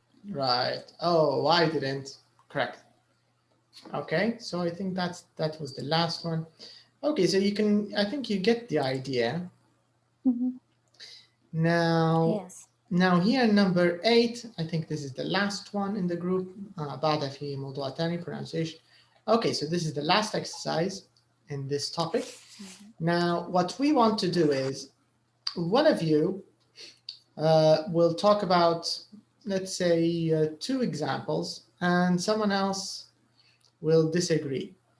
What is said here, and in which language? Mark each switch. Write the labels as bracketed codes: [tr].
[en] Right. Oh, I didn't. Correct. Okay, so I think that was the last one. Okay, so you can, I think you get the idea. Now, now here number 8, I think this is the last one in the group. [ar] بعدها في موضوع تاني, pronunciation. [en] Okay, so this is the last exercise in this topic. Now, what we want to do is, one of you will talk about, let's say, 2 examples, and someone else will disagree.